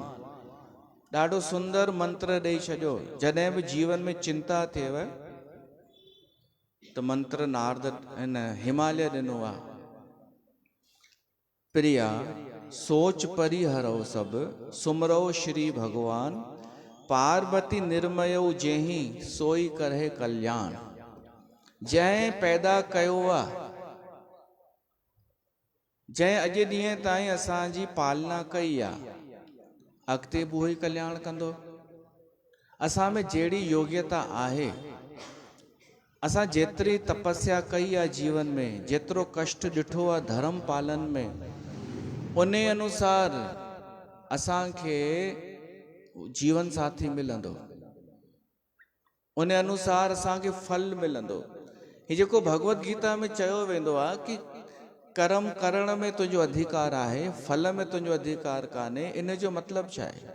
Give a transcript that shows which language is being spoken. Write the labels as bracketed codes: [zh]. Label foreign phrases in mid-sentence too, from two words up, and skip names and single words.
[sd] ॾाढो सुंदर मंत्र ॾेई छॾियो। जॾहिं बि जीवन में चिंता थिएव त मंत्र नारद हिन हिमालय ॾिनो आहे। [awa] प्रिया सोच परिहरो सभु, सुमरो श्री भॻवान। पार्वती निर्मयो जेहि, सोई करे कल्याण। [sd] जंहिं पैदा कयो आहे, जंहिं अॼु ॾींहं ताईं असांजी पालना कई आहे, अॻिते बि उहो ई कल्याण कंदो। असां में जहिड़ी योग्यता आहे, असां जेतिरी तपस्या कई आहे जीवन में, जेतिरो कष्ट ॾिठो आहे धर्म पालन में, उन अनुसार असांखे जीवन साथी मिलंदो, उन अनुसार असांखे फल मिलंदो। ही जेको भगवत गीता में चयो वेंदो आहे कि कर्म करण में तुंहिंजो अधिकार आहे, फल में तुंहिंजो अधिकार कान्हे, इन जो मतिलबु छा आहे?